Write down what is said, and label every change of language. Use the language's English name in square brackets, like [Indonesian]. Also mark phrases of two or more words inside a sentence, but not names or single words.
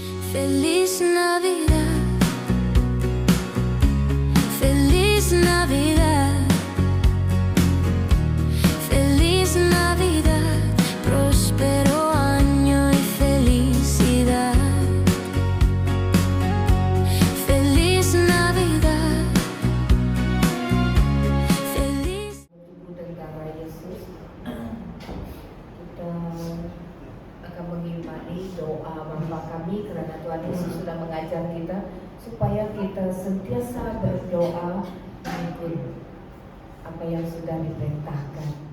[Spanish] Feliz Navidad, feliz Navidad, feliz Navidad, próspero año y felicidad. Feliz Navidad, feliz. [Malay] Tubuh dan darah Yesus, kita akan mengimani doa Bapa kami karena Tuhan Yesus sudah mengajar kita supaya kita sentiasa berdoa mengikut apa yang sudah diperintahkan.